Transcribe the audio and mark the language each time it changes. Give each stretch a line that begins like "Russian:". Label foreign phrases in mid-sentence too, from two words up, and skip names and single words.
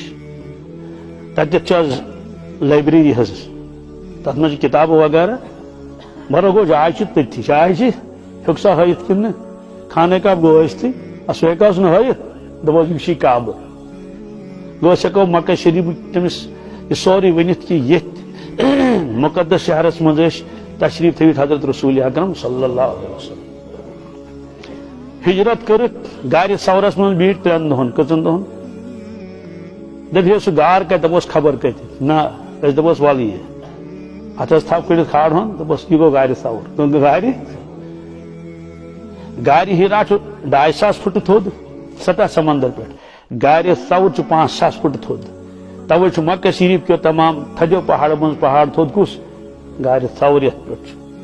Kashmiri: تتٮ۪تھ چھِ حظ لائبریری حظ تتھ منٛز چھِ کتابہٕ وغیرہ برو گوٚو جاے چھِ تٔتھی جاے چھِ ہیوٚک سا ہٲیِتھ کِنہٕ نہٕ خانہ کعبہ گوٚو ٲسۍتھٕے سُہ ہیٚکہوس نہٕ ہٲیِتھ دپوس یہِ چھُے کعبہٕ گوٚو أسۍ ہٮ۪کو مکہ شریٖفٕکۍ تٔمِس یہِ سورُے ؤنِتھ کہِ ییٚتھۍ مُقدس شہرس منٛز ٲسۍ تشریٖف تھٲوِتھ حضرت رسول اکرم
Arabic: صلی اللہ علیہ وسلم
Kashmiri: ہجرت کٔرِتھ گاڑِ سورس منٛز بِہِتھ 3 دۄہن کٔژن دۄہن دپہِ ہے سُہ گار کتہِ دپوس خبر کتہِ نہ أسۍ دپوس ول یہِ اتھس تھپھ کٔڑِتھ کھارہون دپوس یہِ گوٚو گاڑِ سور گاڑِ ہیرا چھُ 250 فُٹہٕ تھوٚد سطح سمندر پٮ۪ٹھ گاڑِ سور چھُ 5000 فُٹہٕ تھوٚد توے چھُ مکہ شریٖف کیو تمام تھدیو پہاڑو منٛز پہاڑ تھوٚد کُس گاڑِ سور یتھ پٮ۪ٹھ چھُ